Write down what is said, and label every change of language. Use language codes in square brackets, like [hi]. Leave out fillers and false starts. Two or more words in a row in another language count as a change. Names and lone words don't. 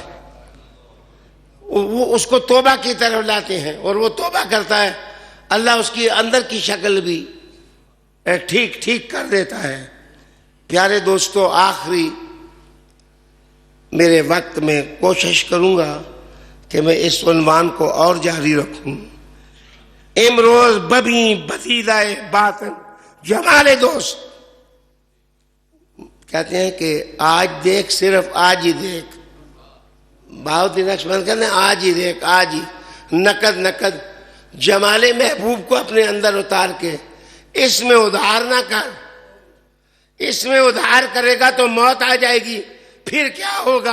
[ur] وہ اس کو توبہ کی طرف لاتے ہیں اور وہ توبہ کرتا ہے, اللہ اس کی اندر کی شکل بھی ٹھیک کر دیتا ہے. پیارے دوستو, آخری میرے وقت میں کوشش کروں گا کہ میں اس عنوان کو اور جاری رکھوں. [fa] امروز ببی بدیدہ باطن جمال دوست. [ur] کہتے ہیں کہ آج دیکھ، صرف آج ہی دیکھ. بہاؤالدین نقشبند کہتے ہیں آج ہی دیکھ، آج ہی نقد نقد جمال محبوب کو اپنے اندر اتار کے اس میں ادھار نہ کر. اس میں ادھار کرے گا تو موت آ جائے گی، پھر کیا ہوگا؟